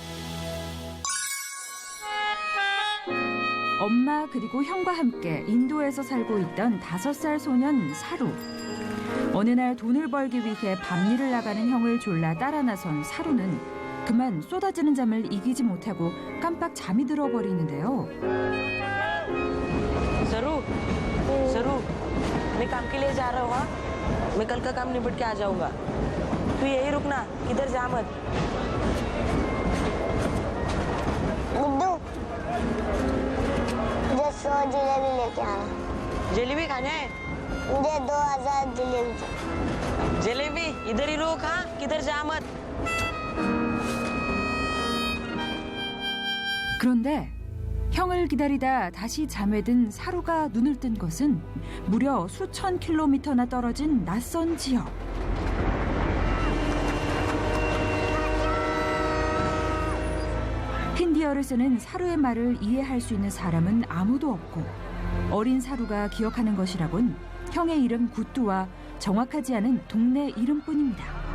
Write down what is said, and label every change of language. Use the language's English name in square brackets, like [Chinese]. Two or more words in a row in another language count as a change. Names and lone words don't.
[Korean] 엄마 그리고 형과 함께 인도에서 살고 있던 5살 소년 사루. 어느 날 돈을 벌기 위해 밤일을 나가는 형을 졸라 따라 나선 사루는 그만 쏟아지는 잠을 이기지 못하고 깜빡 잠이 들어버리는데요. [Hindi] जरूर मैं काम के लिए जा रहा हूँ मैं कल का काम निपट के आ जाऊंगा तू यही रुकना किधर जा मत गुड्डू मुझे 100 जलेबी लेके आना जलेबी खाना है मुझे 2000 जलेबी जलेबी इधर ही रोक हाँ किधर जा मत [Korean] 그런데 형을 기다리다 다시 잠에 든 사루가 눈을 뜬 것은 무려 수천 킬로미터나 떨어진 낯선 지역. 힌디어를 쓰는 사루의 말을 이해할 수 있는 사람은 아무도 없고 어린 사루가 기억하는 것이라곤 형의 이름 구뚜와 정확하지 않은 동네 이름뿐입니다.